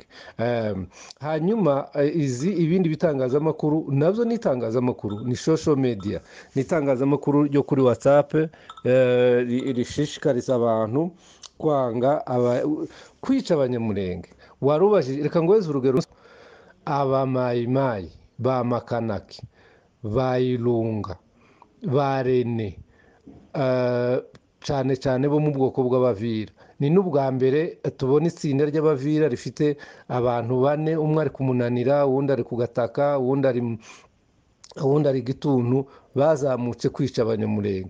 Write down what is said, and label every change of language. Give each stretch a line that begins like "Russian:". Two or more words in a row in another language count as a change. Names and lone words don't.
Kinyarwanda: Hanyuma ibindi bitangazamakuru nabyo ni itangazamakuru, ni
English: social media,
Kinyarwanda: ni itangazamakuru ryo kuri WhatsApp rishishikariza abantu kwica abanyamulenge. Warubajije, reka ngweze urugero. Abamayimayi, ba Makanaki, ba Ilunga, ba Rene, cyane cyane bo mu bwoko bw'Abavira. Ni n'ubwa mbere tubona itsinda ry'Abavira rifite abantu 4, umwe ari kumunanira, uwundi ari kugataka, uwundi ari Gituntu, bazamutse kwica abanyamulenge.